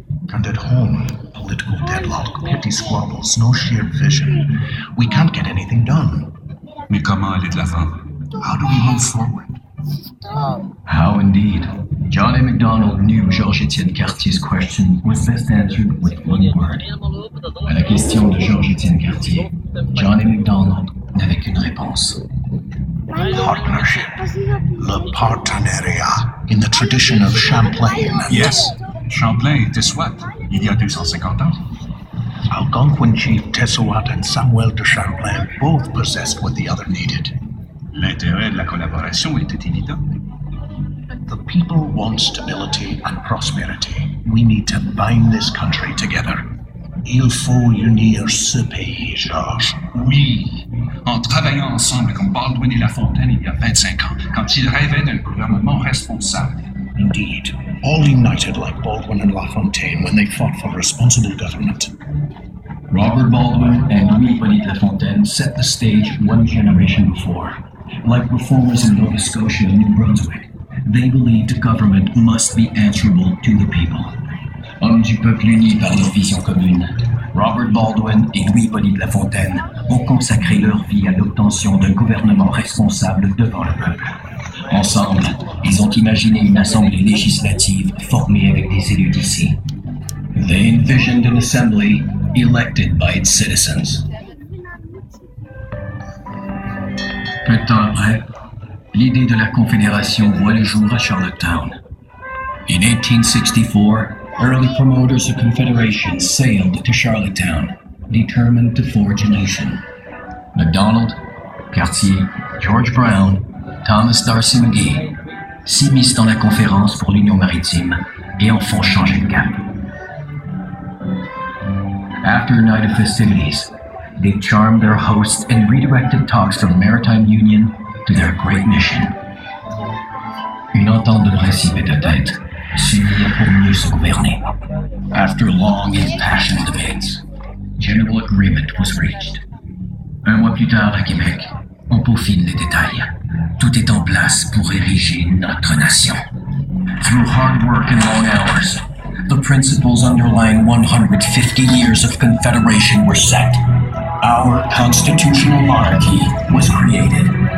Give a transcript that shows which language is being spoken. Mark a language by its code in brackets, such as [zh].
[en] And at home, political deadlock, petty squabbles, no shared vision. We can't get anything done. [fr] Mais comment aller de l'avant? [en] How do we move forward? How indeed. John A. MacDonald knew Georges-Étienne Cartier's question was best answered with one word. [fr] À la question de Georges-Étienne Cartier, John A. MacDonald n'avait qu'une réponse. [en] Partnership. [fr] Le partenariat. [en] In the tradition of Champlain. Yes, [fr] Champlain et Tessouat, il y a 250 ans. [en] Algonquin chief Tessouat and Samuel de Champlain both possessed what the other needed. [fr] L'intérêt de la collaboration était évident. [en] The people want stability and prosperity. We need to bind this country together. [fr] Il faut unir ce pays, Georges. Oui, en travaillant ensemble comme Baldwin et La Fontaine il y a 25 ans, quand ils rêvaient d'un gouvernement responsable. [en] Indeed, all united like Baldwin and La Fontaine when they fought for responsible government. Robert Baldwin and Louis-Hippolyte Lafontaine set the stage one generation before. Like reformers in Nova Scotia and New Brunswick, they believed government must be answerable to the people. [fr] Hommes du peuple unis par leur vision commune, Robert Baldwin et Louis-Hippolyte Lafontaine ont consacré leur vie à l'obtention d'un gouvernement responsable devant le peuple. Ensemble, ils ont imaginé une assemblée législative formée avec des élus d'ici. [en] They envisioned an assembly elected by its citizens. [fr] Peu de temps après, l'idée de la Confédération voit le jour à Charlottetown. [en] In 1864, early promoters of Confederation sailed to Charlottetown, determined to forge a nation. [fr] MacDonald, Cartier, George Brown, Thomas D'Arcy McGee s'immiscent dans la conférence pour l'Union maritime et en font changer de cap. [en] After a night of festivities, they charmed their hosts and redirected talks from maritime union to their great mission. [fr] Une entente de principe est atteinte, s'unir pour mieux se gouverner. [en] After long and passionate debates, general agreement was reached. [fr] Un mois plus tard à Québec, on peaufine les détails. Tout est en place pour ériger notre nation. [en] Through hard work and long hours, the principles underlying 150 years of Confederation were set. Our constitutional monarchy was created.